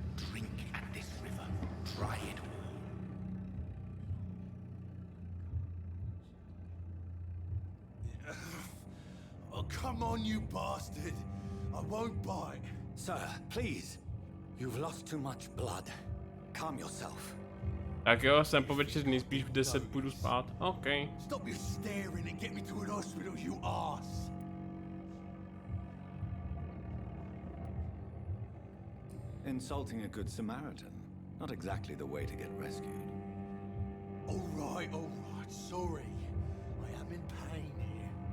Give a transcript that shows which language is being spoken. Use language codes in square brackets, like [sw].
[en] Drink at this river, try it all. Oh, come on, you bastard! I won't bite. Sir, please. You've lost too much blood. Calm yourself. [cs] Tak jo, jsem po večerní, spíš v 10 půjdu spát. [en] OK. Stop your staring and get me to an hospital, you ass! Insulting a good Samaritan. Not exactly the way to get rescued. All right, sorry. I am in pain here.